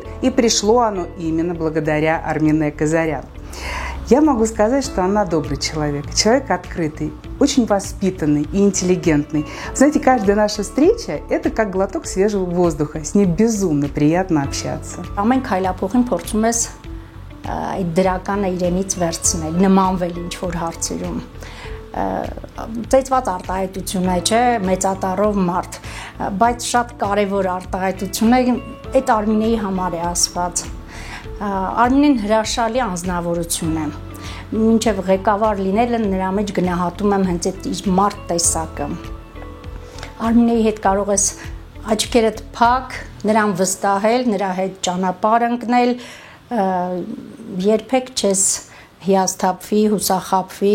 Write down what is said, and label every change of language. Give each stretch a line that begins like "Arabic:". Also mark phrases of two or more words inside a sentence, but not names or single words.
Russian: И пришло оно именно благодаря Армине Казарян. Я могу сказать, что она добрый человек, человек открытый, очень воспитанный и интеллигентный. Знаете, каждая наша встреча – это как глоток свежего воздуха. С ней безумно приятно общаться.
Armenian: Ամեն քայլափոխին փորձում ես այդ դրականը իրենից վերցնել, նմանվել ինչ-որ հարցերում։ Ծեծված արտահայտություն է, չէ, մեծատառով մարդ, բայց շատ կարևոր արտահայտություն է, այդ Արմինեի համար է ասված։ Արմինեն հրաշալի անձնավորություն է։ Մինչև ղեկավար լինելը նրա մեջ գնահատում եմ հենց այդ իր մարդ տեսակը։ Արմինեի հետ կարող ես աչքերդ փակ, նրան վստահել, նրա հետ ճանապարհ ընկնել, երբեք չես հիասթափվի, հուսախաբվի։